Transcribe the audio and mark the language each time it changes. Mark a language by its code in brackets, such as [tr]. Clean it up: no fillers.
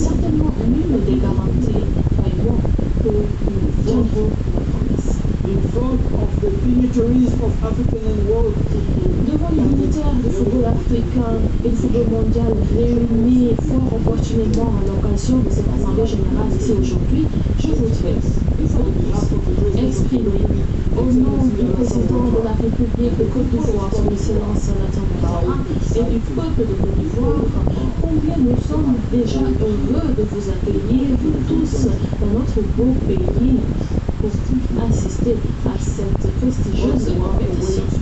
[fr] certainement l'une des garanties, croyez-moi, que nous tiendrons nos promesses. [en] In front of the dignitaries of African and world football, [fr] Devant les militaires du football africain et du football mondial réunis fort opportunément à l'occasion de cette assemblée générale ici aujourd'hui, je voudrais, une fois de plus, exprimer au nom du président de la République de Côte d'Ivoire, son Excellence Nathan Ouattara, et du peuple de Côte d'Ivoire, combien nous sommes déjà heureux de vous accueillir tous dans notre beau pays pour assister à cette prestigieuse compétition.